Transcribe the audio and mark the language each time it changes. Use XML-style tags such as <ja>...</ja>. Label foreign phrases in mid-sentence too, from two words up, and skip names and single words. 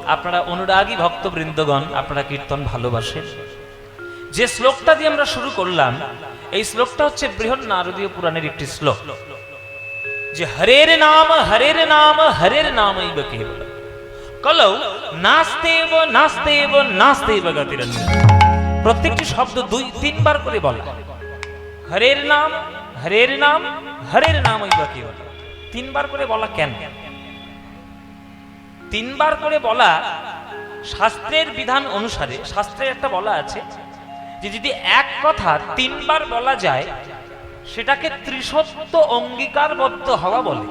<bn>আপনারা অনুরাগী ভক্তবৃন্দগণ, আপনারা কীর্তন ভালোবাসেন। যে শ্লোকটা দিয়ে আমরা শুরু করলাম, এই শ্লোকটা হচ্ছে বৃহৎ নারদীয় পুরাণের একটি শ্লোক, যে</bn> <sa>হরের নাম হরের নাম হরের নামৈব কেবল কলৌ নাস্তেব নাস্তেব নাস্তেব গতিরন্যা।</sa> <bn>প্রত্যেকটি শব্দ 2-3 বার করে বলা।</bn> <sa>হরের নাম হরের নাম হরের নামৈব কেবল,</sa> <bn>3 বার করে বলা কেন? 3 বার করে বলা শাস্ত্রের বিধান অনুসারে, শাস্ত্রের একটা বলা আছে যে যদি এক কথা 3 বার বলা যায় সেটাকে ত্রিসত্য অঙ্গীকারবদ্ধ হওয়া বলে।</bn>